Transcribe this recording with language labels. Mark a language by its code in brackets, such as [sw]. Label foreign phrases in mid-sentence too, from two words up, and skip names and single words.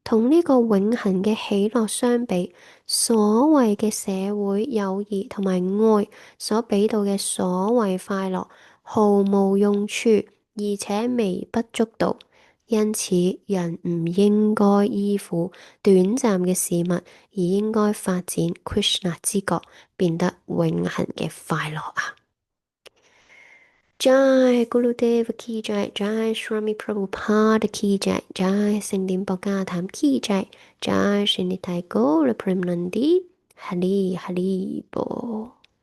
[yue] 同呢個永恆嘅喜樂相比，所謂嘅社會友誼同埋愛所俾到嘅所謂快樂，毫無用處，而且微不足道。因此，人唔應該依附短暫嘅事物，而應該發展 Krishna 知覺，變得永恆嘅快樂啊 ！ [hi] Jai Gurudev Ki Jai [yue] Jai Swami Prabhupada [hi] Ki Jai Jai [yue] 聖典博加譚 Ki Jai Jai 聖尼太高 [hi] Premanandi Hari Hari Bo